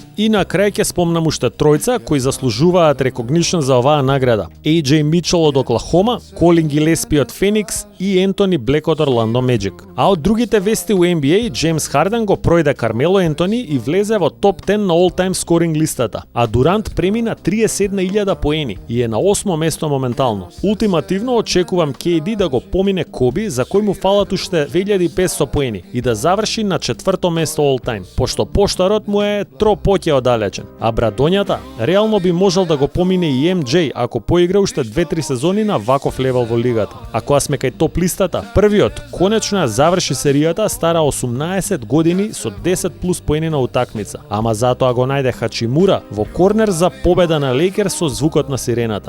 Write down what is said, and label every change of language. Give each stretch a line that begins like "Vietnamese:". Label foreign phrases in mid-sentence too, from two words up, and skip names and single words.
Macedonian: И на крај ќе спомнам уште тројца кои заслужуваат рекогнишн за оваа награда. AJ Мичел од Оклахома, Колин Гилеспи од Феникс и Ентони Блек од Орландо Меджик. А од другите вести у NBA, Джеймс Харден го пројде Кармело Ентони и влезе во топ 10 на
English: all-time scoring
Macedonian: листата, а Дурант премина 31.000 поени и е на 8 место моментално. Ултимативно очекувам KD да го помине Коби, за кој му фалат уште 2500 поени и да заврши на 4-то место all-time, пошто поштарот му е тропоќе оддалечен. А брадоњата реално би можел да го помине и MJ ако поигра уште 2-3 сезони на ваков левел во лигата. А кога сме кај топ листата, првиот конечно ја заврши серијата стара 18 години со 10 плюс поени на утакмица, ама затоа го најде Хачимура во корнер за победа на Лейкерс со звукот на сирената.